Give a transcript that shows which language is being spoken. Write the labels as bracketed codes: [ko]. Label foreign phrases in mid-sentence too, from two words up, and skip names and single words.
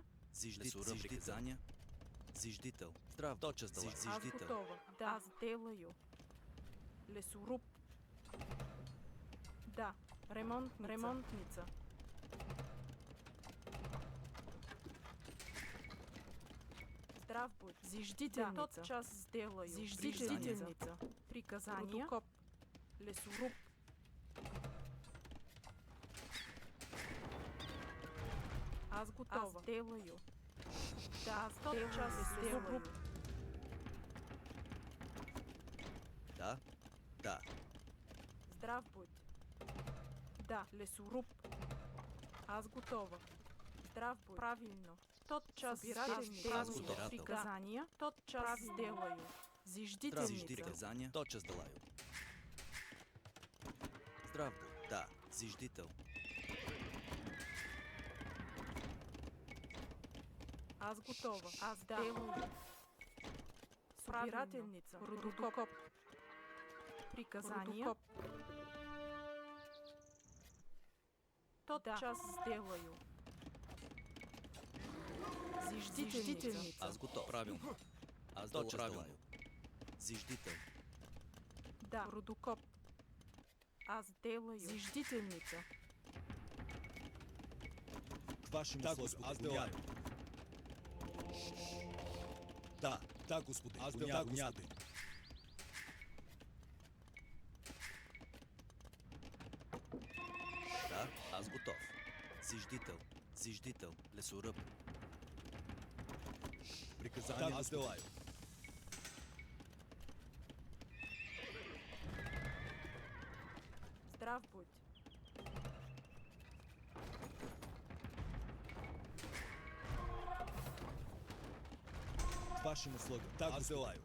[ru] Зиждител. Приказания. Зиждител. Здрав. Тотчас да Аз зиждител. готова. Да. Аз делаю. Лесоруб. Да. Ремонтница. Здрав будь. Зиждителница. Да, тотчас сделаю. Зиждителница. Приказания. Рудокоп. Лесоруб. Аз готова. Аз делаю. Да, аз тотчас сделаю. Да. Да. Здрав будь. Да, лесоруб. Аз готова. Здрав будь. Правильно. Тотчас Аз готов. приказания. Тотчас сделаю. Зиждителница. Приказания. Тотчас делаю. Здрав будь. Да. Зиждител. Аз готова. Аз делаю. Собирателница. Рудокоп. Приказания. Тотчас сделаю. Зиждителница. Аз готов. Правилно. Аз тотчас делаю. Зиждител. Да. Рудокоп. Аз делаю. Зиждителница. К вашим услугам. Аз делаю. Да, так, Господи, аз делаю. Господи. Да. Аз готов. Зиждител. Лесоръб. Приказания. Аз делаю. Здрав будь. К вашим услугам. Так, аз делаю.